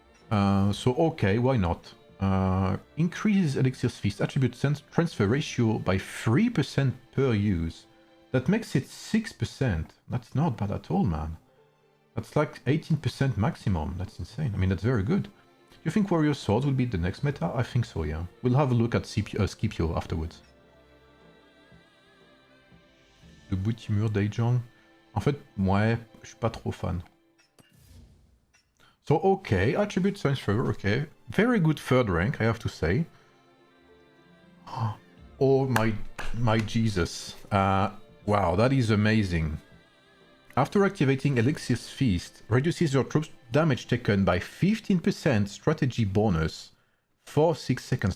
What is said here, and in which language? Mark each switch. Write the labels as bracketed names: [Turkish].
[English] So okay, why not? Increases Elixir's Feast attribute transfer ratio by 3% per use. That makes it 6%. That's not bad at all, man. That's like 18% maximum. That's insane. I mean, that's very good. You think Warrior Swords will be the next meta? I think so, yeah. We'll have a look at Scipio afterwards. [French] Le bout de Timur, Dae Jang. En fait, ouais, je suis pas trop fan. [English] So, okay, attribute transfer, okay. Very good third rank, I have to say. Oh my Jesus. Wow, that is amazing. After activating Elixir's Feast, reduces your troops' damage taken by 15% strategy bonus for 6 seconds.